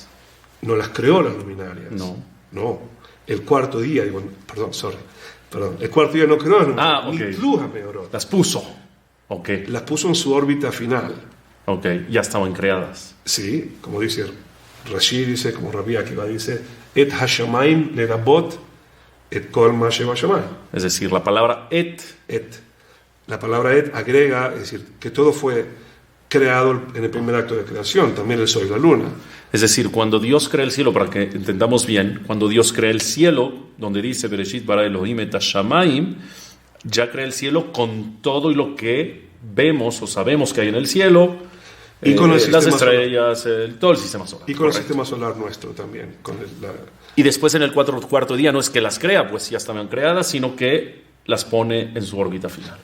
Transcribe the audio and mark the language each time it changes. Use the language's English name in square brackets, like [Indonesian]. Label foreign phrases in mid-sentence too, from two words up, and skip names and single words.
[Spanish] No las creó las luminarias. No. El cuarto día, el cuarto día no creó las luminarias. Ok. [Hebrew] נתלו המאורות. [Spanish] Las puso. Ok. Las puso en su órbita final. Ok. Ya estaban creadas. Sí, como dice Rashi, dice, como Rabbi Akiva dice, [Hebrew] את השמים לרבות את כל מה שבשמים. [Spanish] Es decir, la palabra et. La palabra et agrega, es decir, que todo fue creado en el primer acto de creación, también el sol y la luna. Es decir, cuando Dios crea el cielo, para que entendamos bien, cuando Dios crea el cielo, donde dice [Hebrew] בראשית ברא אלהים את השמים, [Spanish] ya crea el cielo con todo y lo que vemos o sabemos que hay en el cielo, y con el las sistema estrellas, todo el sistema solar. Y con Correcto. el sistema solar nuestro también. Y después en el cuarto día no es que las crea, pues ya estaban creadas, sino que las pone en su órbita final.